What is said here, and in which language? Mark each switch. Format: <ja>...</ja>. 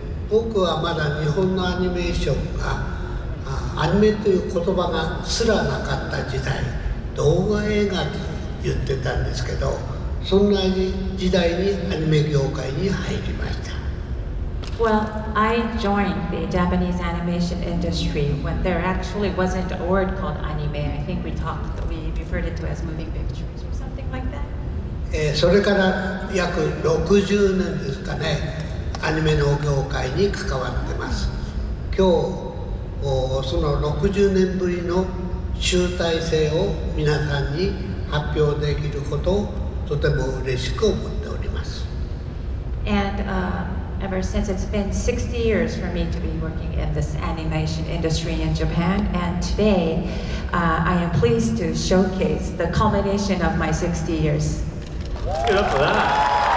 <ja>僕はまだ日本のアニメーションがアニメという言葉がすらなかった時代、動画映画と言ってたんですけど、そんな時代にアニメ業界に入りました。</ja> <en>Well, I joined the Japanese animation industry when there actually wasn't a word called anime. I think we referred it to as moving pictures or something like that.</en> <ja>それから約60年ですかね、アニメの業界に関わってます。今日その60年ぶりの集大成を皆さんに発表できることをとても嬉しく思っております。</ja> <en>And ever since it's been 60 years for me to be working in this animation industry in Japan, and today I am pleased to showcase the culmination of my 60 years. Let's get up for that.</en>